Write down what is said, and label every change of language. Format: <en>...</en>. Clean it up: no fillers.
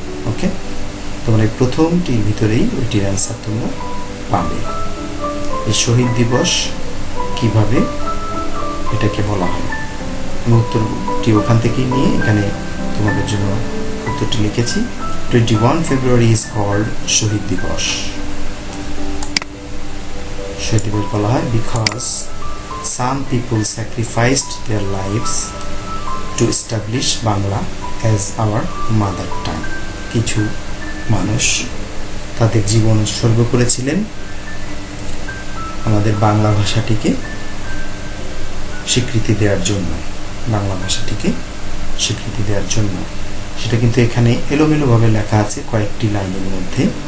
<bn>ওকে, তোমরা এই প্রথমটির ভিতরেই ওইটির অ্যান্সার তোমরা পাবে। এই শহীদ দিবস কিভাবে এটাকে বলা হয়, আমি উত্তরটি ওখান থেকেই নিয়ে এখানে তোমাদের জন্য উত্তরটি লিখেছি।</bn> <en>21 February is called Shaheed Dibas.</en> <bn>শহীদ দিবস বলা হয়</bn> <en>because some people sacrificed their lives to establish Bangla as our mother tongue.</en> <bn>কিছু মানুষ তাদের জীবন উৎসর্গ করেছিলেন আমাদের বাংলা ভাষাটিকে স্বীকৃতি দেওয়ার জন্য, বাংলা ভাষাটিকে স্বীকৃতি দেওয়ার জন্য। সেটা কিন্তু এখানে এলোমেলোভাবে লেখা আছে কয়েকটি লাইনের মধ্যে।</bn>